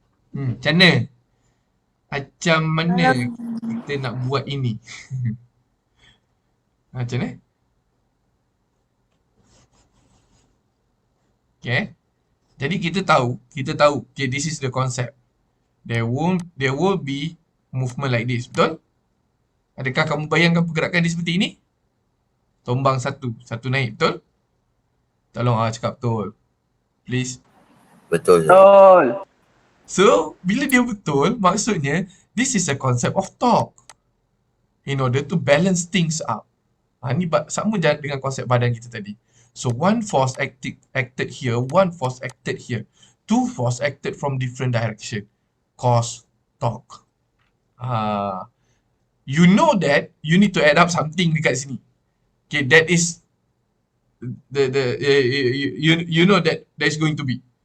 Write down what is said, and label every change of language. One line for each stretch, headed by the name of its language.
Malay: Macam mana? Macam mana kita nak buat ini? Macam mana?
English: Okay.
Malay: Jadi kita tahu,
English: okay, this is the concept. There will be movement like this,
Malay: betul? Adakah kamu bayangkan pergerakan dia seperti ini? Tombang satu naik, betul? Tolong cakap betul.
English: Please.
Malay: Betul. Betul.
English: So,
Malay: bila dia betul, maksudnya
English: this is a concept of torque. In order to balance things up.
Malay: Ni sama dengan konsep badan kita tadi.
English: So, one force acted here, one force acted here. Two force acted from different direction. Cause torque. You know that you need to add up something
Malay: dekat sini.
English: Okay, that is you know that there's going to be.